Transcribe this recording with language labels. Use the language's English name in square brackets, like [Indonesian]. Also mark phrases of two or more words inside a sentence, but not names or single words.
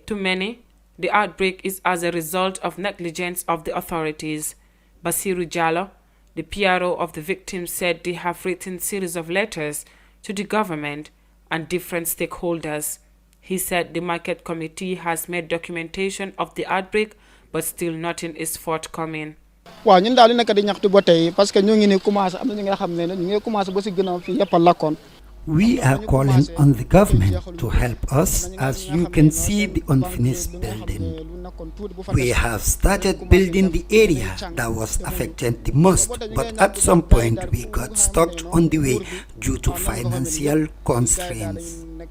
[English] To many, the outbreak is as a result of negligence of the authorities. Basiru Jallo, the PRO of the victims, said they have written series of letters to the government and different stakeholders. He said the market committee has made documentation of the outbreak, but still nothing is forthcoming. [Wolof] waaw ñun daal li nekk di ñaxtu ba tey [French] parce que [Wolof] ñu ngi ni commencé am na ñi nga xam ne ñu ngi commencé ba si gënaaw fii yëpp a lakkoon. [English] We are calling on the government to help us. As you can see, the unfinished building. We have started building the area that was affected the most, but at some point we got stuck on the way due to financial constraints.